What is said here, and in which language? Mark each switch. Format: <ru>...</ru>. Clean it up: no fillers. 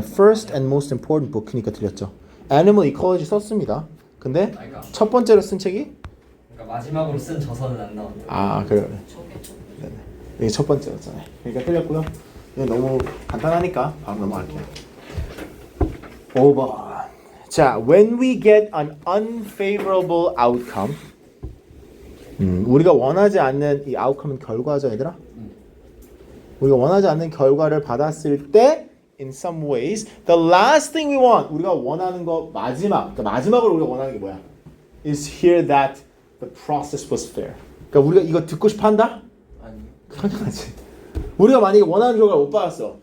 <en>First and most important book이니까</en> <ko>틀렸죠. 애니멀 이컬러지 썼습니다. 근데 그러니까 첫 번째로 쓴 책이? 그러니까 마지막으로 쓴 저서는 안 나온다. 아 그래. 네네. 이게 첫 번째였잖아요. 그러니까 틀렸고요. 이게 너무 간단하니까 바로 넘어갈게요. 5번. 자,</ko> <en>when we get an unfavorable outcome,</en> <ko>우리가 원하지 않는 이 outcome은 결과죠, 얘들아. 우리가 원하지 않는 결과를 받았을 때,</ko> <en>in some ways, the last thing we want,</en> <ko>우리가 원하는 거 그러니까 마지막으로 우리가 원하는 게 뭐야?</ko> <en>Is hear that the process was fair.</en> <ko>그러니까 우리가 이거 듣고 싶어한다? 아니. 당연하지. 우리가 만약에 원하는 결과를 못 받았어.</ko>